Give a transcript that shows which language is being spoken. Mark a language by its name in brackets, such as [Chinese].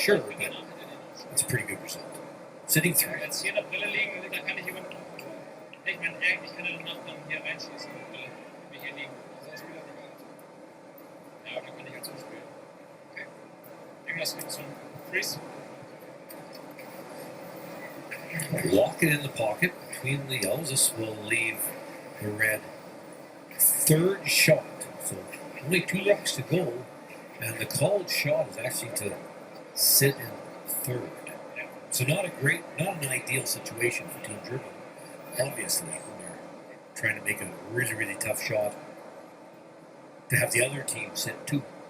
[English] Sure, but it's a pretty good result. Sitting [German] So, [English] through. [German] jetzt hier in der Brille liegen, da kann ich jemanden. Ich meine, eigentlich kann er den Nachbarn hier reinschießen. Wenn wir hier liegen. Das ist wieder egal. Ja, aber dann kann ich halt so spielen. Okay. Irgendwas gibt es so ein Freeze. [English] Lock it in the pocket between the yellows. This will leave the red third shot. So only 2 rocks to go. And the called shot is actually to sit in third. So not an ideal situation for Team Germany. Obviously, when they're trying to make a really, really tough shot to have the other team sit 2.